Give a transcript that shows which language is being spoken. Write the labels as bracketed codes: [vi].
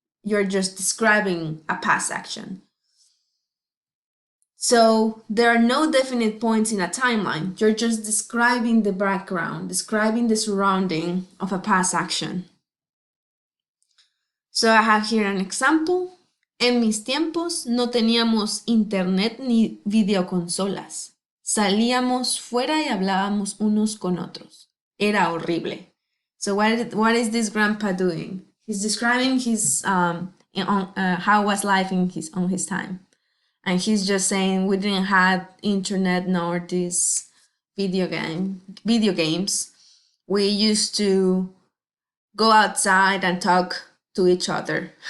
[en] You're just describing a past action. So there are no definite points in a timeline. You're just describing the background, describing the surrounding of a past action. So I have here an example. [es] En mis tiempos no teníamos internet ni videoconsolas. Salíamos fuera y hablábamos unos con otros. Era horrible. [en] So what is this grandpa doing? He's describing his how was life on his time. And he's just saying we didn't have internet nor these video games. We used to go outside and talk to each other.